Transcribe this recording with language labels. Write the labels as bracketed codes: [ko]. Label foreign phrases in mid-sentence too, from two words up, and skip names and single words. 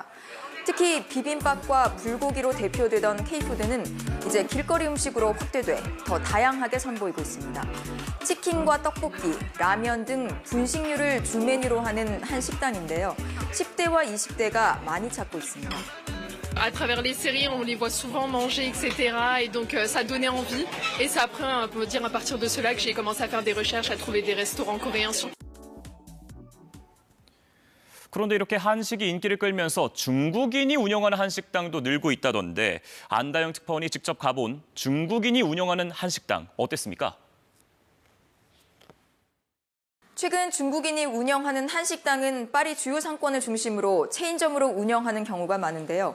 [ko] 특히 비빔밥과 불고기로 대표되던 K푸드는 이제 길거리 음식으로 확대돼 더 다양하게 선보이고 있습니다. 치킨과 떡볶이, 라면 등 분식류를 주 메뉴로 하는 한식당인데요. 10대와 20대가 많이 찾고 있습니다. [fr] À travers les séries, on les voit souvent manger, etc. Et donc ça donnait envie. Et c'est après, on peut dire à partir de cela que j'ai commencé à faire des recherches, à trouver des restaurants coréens sur. [ko] 그런데 이렇게 한식이 인기를 끌면서 중국인이 운영하는 한식당도 늘고 있다던데 안다영 특파원이 직접 가본 중국인이 운영하는 한식당 어땠습니까? 최근 중국인이 운영하는 한식당은 파리 주요 상권을 중심으로 체인점으로 운영하는 경우가 많은데요.